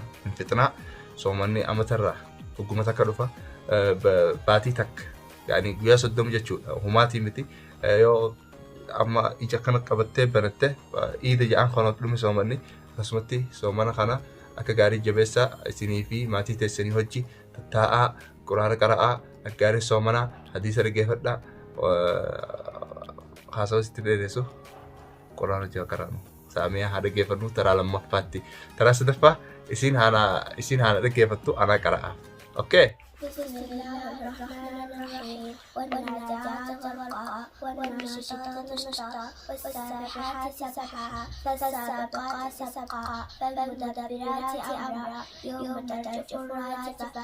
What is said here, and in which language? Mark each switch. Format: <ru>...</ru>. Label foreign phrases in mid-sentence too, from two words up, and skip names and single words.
<om>hin fixnaa soomanni amatarraa ogguma takka dhufa baatii takka yani guyyaa 30 jechuudha humaatii miti yoo amma ija kana qabattee banatte iida ja'an kana dhumi soomanni akkasumatti soomana kana akka gaarii jabeessaa isinii fi maatii teessanii hojii taa'aa quraana qara'aa akka gaarii soomana hadiisa dhaggeeffadhaa haasawaa sitti dheeressu quraana jaa qara'nu saamiyaa haa dhaggeeffannu taraa lammaffaatti taraa sadaffaa isin haana dhaggeeffattu anaa qara'aa okay.</om> <ar>بسم الله الرحمن الرحيم والنازعات غرقا والناشطات نشطا والسابحات سبحا فالسابقات سبقا فالمدبرات أمرا يوم ترجف الراجفة</ar>